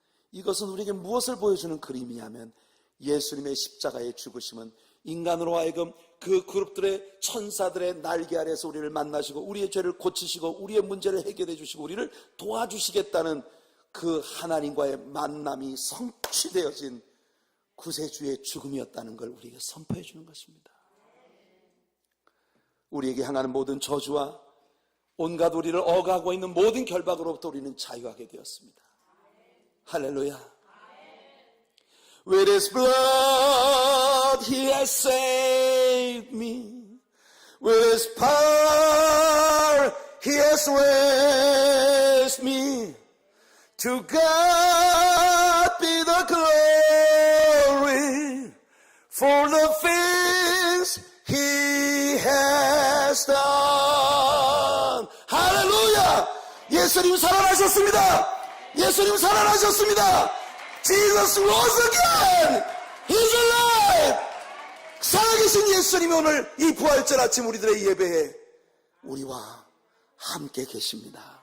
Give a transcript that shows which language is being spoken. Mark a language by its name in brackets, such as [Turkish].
[Korean] 이것은 우리에게 무엇을 보여주는 그림이냐면, 예수님의 십자가의 죽으심은 인간으로 하여금 그 그룹들의 천사들의 날개 아래서 우리를 만나시고 우리의 죄를 고치시고 우리의 문제를 해결해 주시고 우리를 도와주시겠다는 그 하나님과의 만남이 성취되어진 구세주의 죽음이었다는 걸 우리에게 선포해 주는 것입니다. 우리에게 향하는 모든 저주와 온갖 우리를 억하고 있는 모든 결박으로부터 우리는 자유하게 되었습니다. 할렐루야. [English] With His blood He has saved me. With His power He has raised me. To God be the glory for the things He has done. [Korean] 할렐루야! 예수님 살아나셨습니다. 예수님 살아나셨습니다. [English] Jesus rose again. He's alive. [Korean] 살아계신 예수님이 오늘 이 부활절 아침 우리들의 예배에 우리와 함께 계십니다.